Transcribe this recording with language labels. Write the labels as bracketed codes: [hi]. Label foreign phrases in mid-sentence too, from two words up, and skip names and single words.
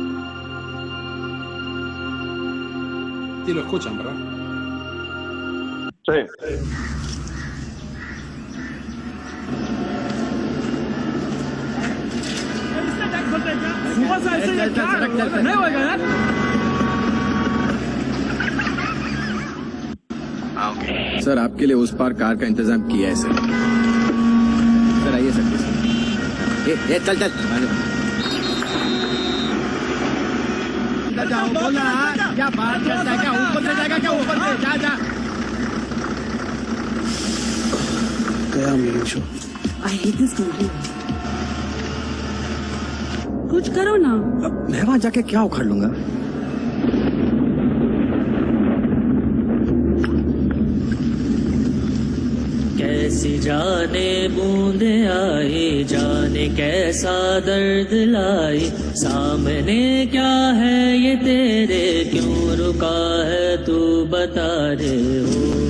[es] Sí, lo escuchan, ¿verdad? Sí. [hi] सर आपके लिए उस पार कार का इंतजाम किया है सर आइए सर चल चल जाओ बोला क्या बात करता है क्या ऊपर से जाएगा क्या ऊपर से जा जा गया मेरी शो [en] I hate this country. [hi] कुछ करो ना। मैं वहां जाके क्या उखाड़ लूंगा कैसी जाने बूंदे आई जाने कैसा दर्द लाई सामने क्या है ये तेरे क्यों रुका है तू बता रे हो